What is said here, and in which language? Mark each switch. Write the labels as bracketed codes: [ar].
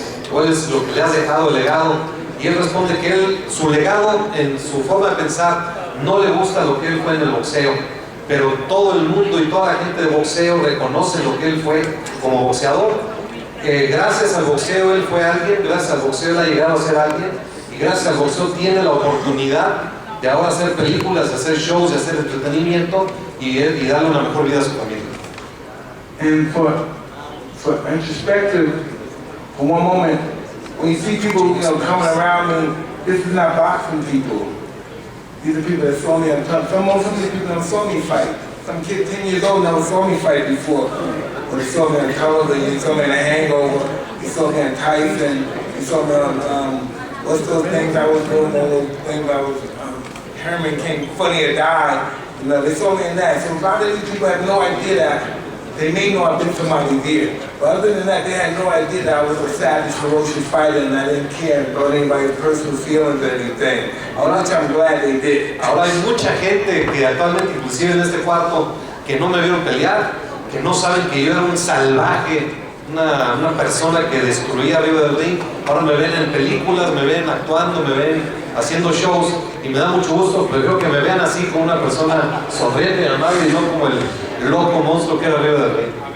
[es] ¿Cuál es lo que le has dejado de legado? Y él responde que su legado, en su forma de pensar, no le gusta lo que él fue en el boxeo, pero todo el mundo y toda la gente de boxeo reconoce lo que él fue como boxeador. Gracias al boxeo él fue alguien, gracias al boxeo él ha llegado a ser alguien, y gracias al boxeo tiene la oportunidad de ahora hacer películas, de hacer shows, de hacer entretenimiento y darle una mejor vida a su familia. [en] And for introspective, for one moment, when you see people, coming around me, this is not boxing people. These are people that saw me on top. Some of these people never saw me fight. Some kid 10 years old never saw me fight before. When they saw me on television, they saw me in A Hangover, they saw me on Tyson, they saw me on, what's those things I was doing, those things I was, Herman came, Funny or Die. They saw me in that. So a lot of these people have no idea that. They may know I've been somebody's ear, but other than that, they had no idea that I was a savage, ferocious fighter and I didn't care about anybody's personal feelings or anything. Which I'm glad they did. [es] Ahora hay mucha gente que actualmente, inclusive en este cuarto, que no me vieron pelear, que no saben que yo era un salvaje, una persona que destruía arriba del ring. Ahora me ven en películas, me ven actuando, me ven haciendo shows y me da mucho gusto, pero creo que me vean así como una persona sonriente y amable y no como el loco monstruo que era arriba del ring.